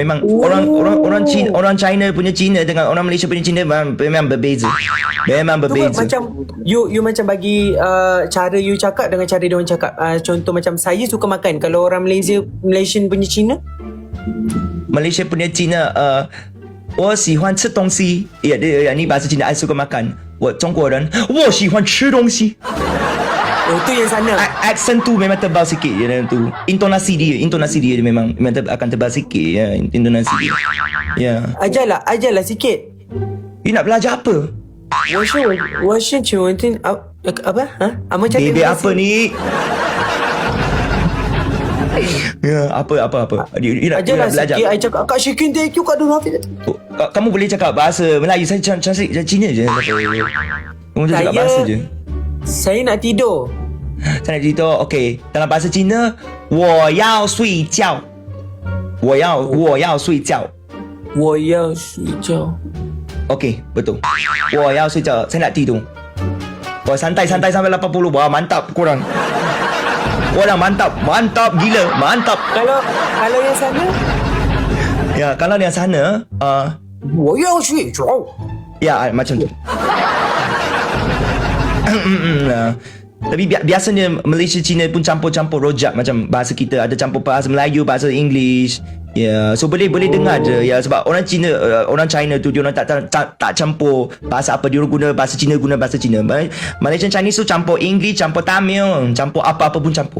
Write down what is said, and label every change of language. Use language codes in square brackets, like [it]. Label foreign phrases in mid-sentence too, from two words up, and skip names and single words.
[ms] Memang orang China punya Cina dengan orang Malaysia punya Cina memang berbeza. Macam you macam bagi cara you cakap dengan cara dia orang cakap. Contoh macam saya suka makan. Kalau orang Malaysian punya Cina, Malaysia punya Cina [zh] 我喜欢吃东西 [ms] ya ni bahasa Cina I suka makan. [zh] 我中国人我喜欢吃东西 [ms] Oh tu yang sana. Accent tu memang tebal sikit ya, tu. Intonasi dia memang akan tebal sikit ya, intonasi dia. Ya. Ajarlah sikit. You nak belajar apa? [zh] 我是请问 [ms] apa? Macam Bebek apa ni? Ya, apa? You nak belajar? Sikit, I cakap Kak Syikin [en] thank you [ms] Kak Nur Hafiz. Kamu boleh cakap bahasa Melayu, saya cakap Cina je. Kamu cakap bahasa je. Saya nak tidur. Saya nak tidur. Okay, dalam bahasa Cina [zh] 我要睡觉我要睡觉 [ms] Okay, betul. [zh] 我要睡觉 [ms] saya nak tidur. Wah, santai sampai 80. Wah, mantap korang. Korang mantap gila, mantap. Kalau yang sana? Ya, kalau yang sana [zh] 我要睡觉 [ms] ya macam tu. Tapi biasanya Malaysia Cina pun campur-campur rojak macam bahasa kita, ada campur bahasa Melayu, bahasa English. Ya, so boleh dengar je ya, sebab orang China tu dia orang tak campur bahasa apa, dia orang guna bahasa Cina, [en] Malaysian Chinese [ms] tu campur English, campur Tamil, campur apa-apa pun campur.